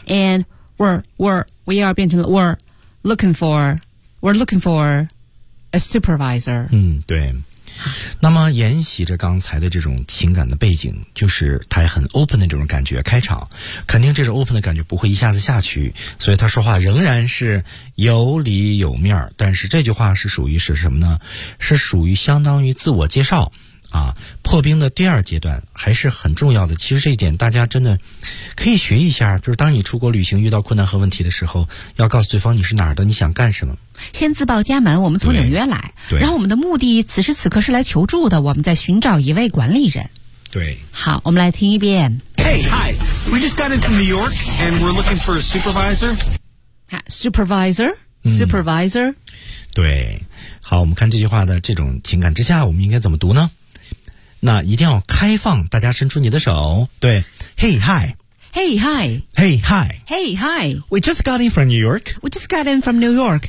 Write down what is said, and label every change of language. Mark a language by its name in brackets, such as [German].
[English] And we are [Chinese] 变成了 [English] we're looking for a supervisor. [Chinese] 嗯，对。那么沿袭着刚才的这种情感的背景，就是他很 open 的这种感觉，开场肯定这种 open 的感觉不会一下子下去，所以他说话仍然是有理有面，但是这句话是属于是什么呢？是属于相当于自我介绍。啊，破冰的第二阶段还是很重要的。其实这一点大家真的可以学一下，就是当你出国旅行遇到困难和问题的时候，要告诉对方你是哪儿的，你想干什么。先自报家门，我们从纽约来，对，然后我们的目的此时此刻是来求助的，我们在寻找一位管理人。对，好，我们来听一遍。 [English] Hey, hi, we just got into New York and we're looking for a supervisor. Supervisor? Supervisor?、 [Chinese] 嗯、对，好，我们看这句话的这种情感之下我们应该怎么读呢？那一定要开放，大家伸出你的手。 [English] 对 ，Hey hi, Hey hi, Hey hi, Hey hi. We just got in from New York. We just got in from New York.